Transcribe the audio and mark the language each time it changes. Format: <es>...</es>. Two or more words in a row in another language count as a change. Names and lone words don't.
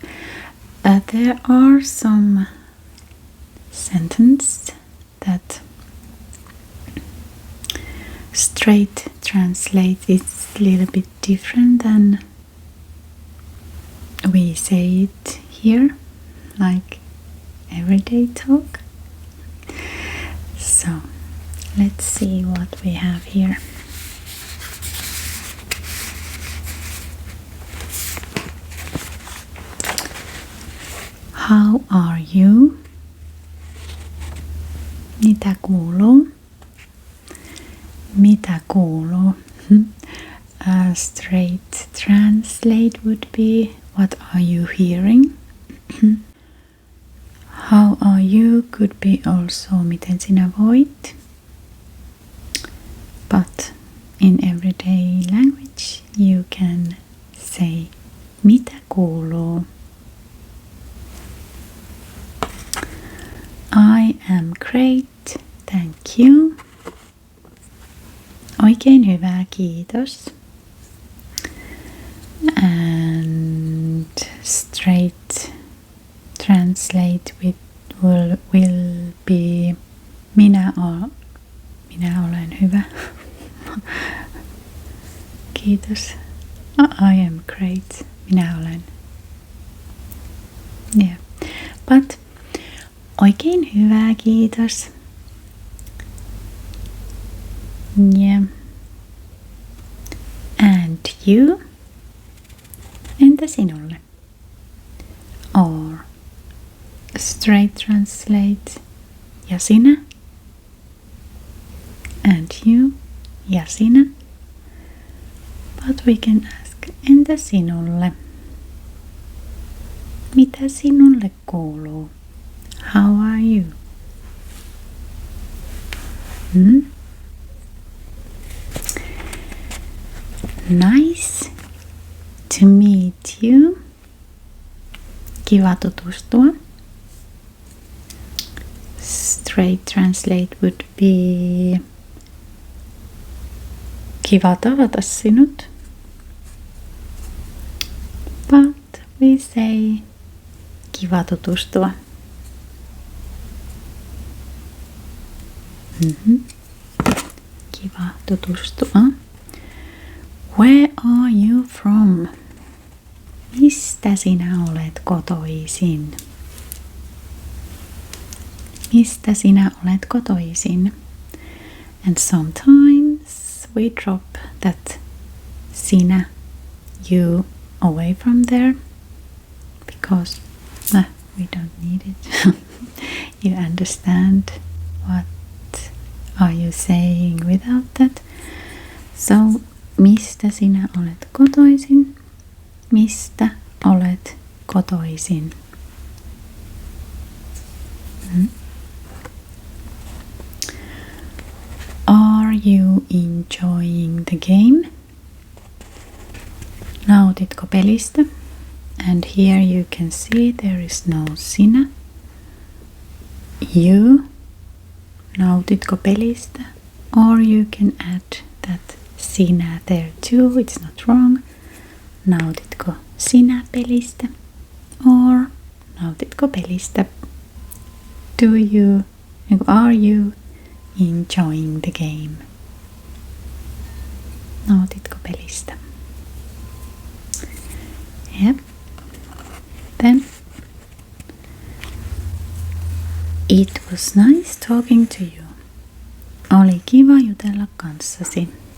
<en>There are some sentences that straight translate is a little bit different than we say it here, like everyday talk. So let's see what we have here. How are you?</en> <fi>Mitä kuuluu? Mitä kuuluu?</fi> <en>Straight translate would be, what are you hearing? How are you could be also</en> <fi>miten sinä voit?</fi> <en>But in everyday language you can say</en> <fi>mitä kuuluu?</fi> <en>I am great, thank you.</en> <fi>Oikein hyvä, kiitos.</fi> <en>And straight translate will be</en> <fi>minä olen hyvä. Kiitos.</fi> <en>I am great.</en> <fi>Minä olen.</fi> <en>Yeah. But</en> <fi>oikein hyvä, kiitos.</fi> <en>Yeah. And you?</en> <fi>Entä sinulle?</fi> <en>Or straight translate,</en> <fi>ja sinä?</fi> <en>And you?</en> <fi>Ja sinä?</fi> <en>But we can ask,</en> <fi>entä sinulle? Mitä sinulle kuuluu?</fi> <en>How are you? Nice to meet you.</en> <fi>Kiva tutustua.</fi> <en>Straight translate would be</en> <fi>kiva tavata sinut.</fi> <en>But we say</en> <fi>kiva tutustua. Kiva tutustua.</fi> <en>Where are you from?</en> <fi>Mistä sinä olet kotoisin? Mistä sinä olet kotoisin?</fi> <en>And sometimes we drop that sinä, you away from there because we don't need it. You understand what are you saying without that? So,</en> <fi>mistä sinä olet kotoisin? Mistä olet kotoisin?</fi> <en>Are you enjoying the game?</en> <fi>Nautitko pelistä?</fi> <en>And here you can see there is no sinä.</en> <fi>You. Nautitko pelistä?</fi> <en>Or you can add that sinä there too. It's not wrong.</en> <fi>Nautitko sinä pelistä? Or nautitko pelistä?</fi> <en>Are you enjoying the game?</en> <fi>Nautitko pelistä?</fi> <en>Yep. Then it was nice talking to you.</en> <fi>Oli kiva jutella kanssasi.</fi>